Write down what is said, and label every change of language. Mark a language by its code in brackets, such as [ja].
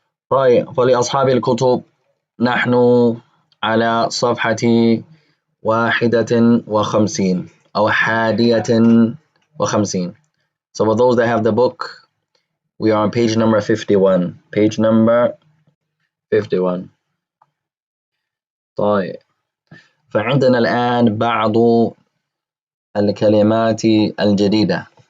[ar] طيب, فلأصحاب الكتب نحن على صفحة 51 أو 51. [en] So for those that have the book, we are on page number 51. Page number 51. [ar] طيب, فعندنا الآن بعض الكلمات الجديدة.